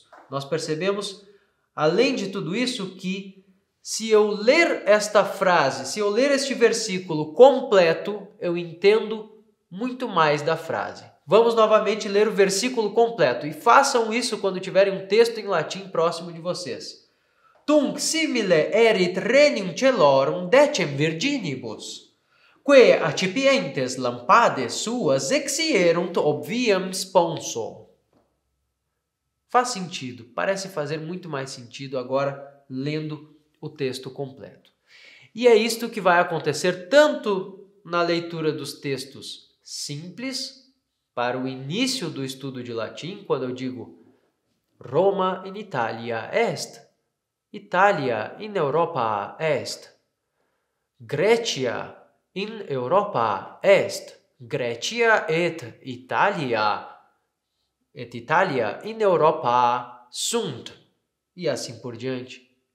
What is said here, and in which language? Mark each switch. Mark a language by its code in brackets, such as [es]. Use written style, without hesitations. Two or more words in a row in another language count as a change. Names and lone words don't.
[pt] Nós percebemos, além de tudo isso, que se eu ler esta frase, se eu ler este versículo completo, eu entendo muito mais da frase. Vamos novamente ler o versículo completo e façam isso quando tiverem um texto em latim próximo de vocês. [la] Tunc simile erit regnum celorum decem virginibus, que acipientes lampades suas exierunt obviam sponso. [pt] Faz sentido, parece fazer muito mais sentido agora lendo o texto completo. E é isto que vai acontecer tanto na leitura dos textos simples, para o início do estudo de latim, quando eu digo [la] Roma in Italia est, Italia in Europa est, Grecia in Europa est, Grecia et Italia in Europa sunt, [pt] e assim por diante.